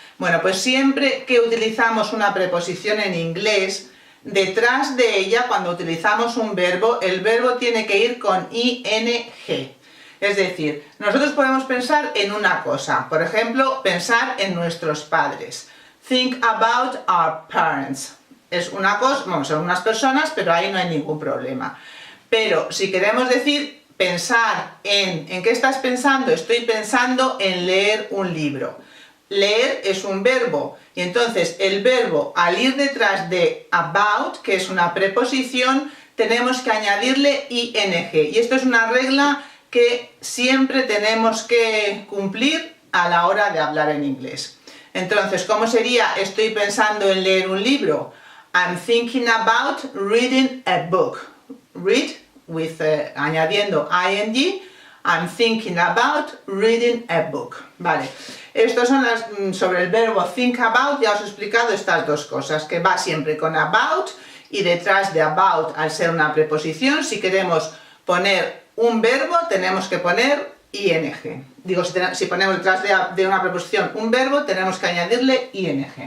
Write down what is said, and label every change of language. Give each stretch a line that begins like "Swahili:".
Spanish: Bueno, pues siempre que utilizamos una preposición en inglés, detrás de ella, cuando utilizamos un verbo, el verbo tiene que ir con ing. Es decir, nosotros podemos pensar en una cosa, por ejemplo, pensar en nuestros padres.
English: Think about our parents.
Spanish: Es una cosa, bueno, son unas personas, pero ahí no hay ningún problema. Pero si queremos decir pensar ¿en qué estás pensando? Estoy pensando en leer un libro. Leer es un verbo y entonces el verbo al ir detrás de about, que es una preposición, tenemos que añadirle ing. Y esto es una regla que siempre tenemos que cumplir a la hora de hablar en inglés. Entonces, ¿cómo sería? Estoy pensando en leer un libro.
English: I'm thinking about reading a book. Read, with
Spanish: añadiendo
English: ing. I'm thinking about reading a book.
Spanish: Vale. Estas son las sobre el verbo think about. Ya os he explicado estas dos cosas, que va siempre con about y detrás de about, al ser una preposición, si queremos poner un verbo, tenemos que poner ing. Digo, si ponemos detrás de una preposición un verbo, tenemos que añadirle ing.